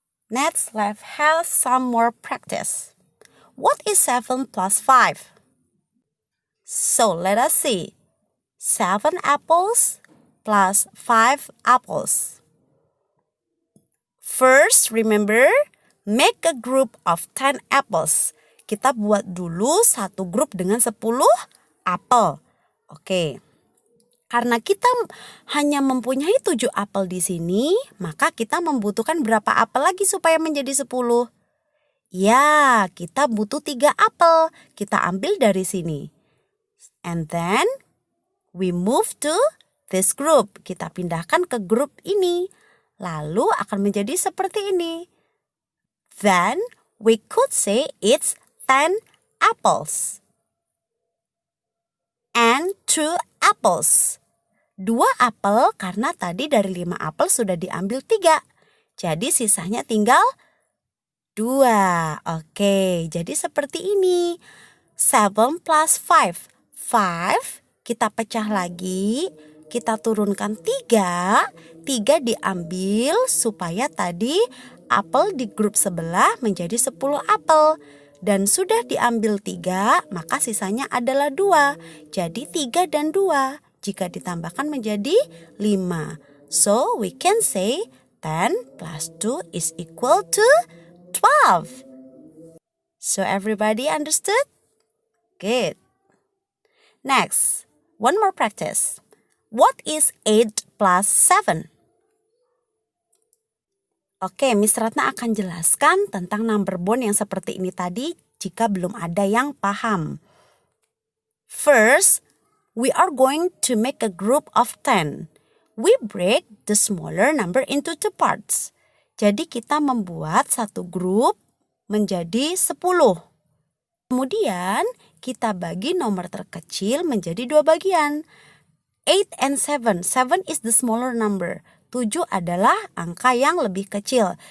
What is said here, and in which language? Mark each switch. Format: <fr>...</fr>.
<en>Next, let's have some more practice. What is 7 plus 5? So, let us see. 7 apples plus 5 apples. First, remember, make a group of 10 apples.</en> <id>Kita buat dulu satu grup dengan 10 apel. Oke. Karena kita hanya mempunyai 7 apel di sini, maka kita membutuhkan berapa apel lagi supaya menjadi 10? Ya, kita butuh 3 apel. Kita ambil dari sini.</id> <en>And then, we move to this group.</en> <id>Kita pindahkan ke grup ini. Lalu akan menjadi seperti ini.</id> <en>Then, we could say it's 10 apples. And 2 apples.</en> <id>2 apel karena tadi dari 5 apel sudah diambil 3. Jadi sisanya tinggal 2. Oke, jadi seperti ini. 7 plus 5. 5 kita pecah lagi. Kita turunkan 3. 3 diambil supaya tadi apel di grup sebelah menjadi 10 apel. Dan sudah diambil 3, maka sisanya adalah 2. Jadi 3 dan 2. Jika ditambahkan menjadi 5.</id> <en>So, we can say 10 plus 2 is equal to 12. So, everybody understood? Good. Next, one more practice. What is 8 plus 7?</en> <id>Oke, Miss Ratna akan jelaskan tentang number bond yang seperti ini tadi jika belum ada yang paham.</id> <en>First, we are going to make a group of 10. We break the smaller number into 2 parts.</en> <id>Jadi kita membuat satu grup menjadi 10. Kemudian kita bagi nomor terkecil menjadi 2 bagian.</id> <en>8 and 7. 7 is the smaller number.</en> <id>7 adalah angka yang lebih kecil.</id>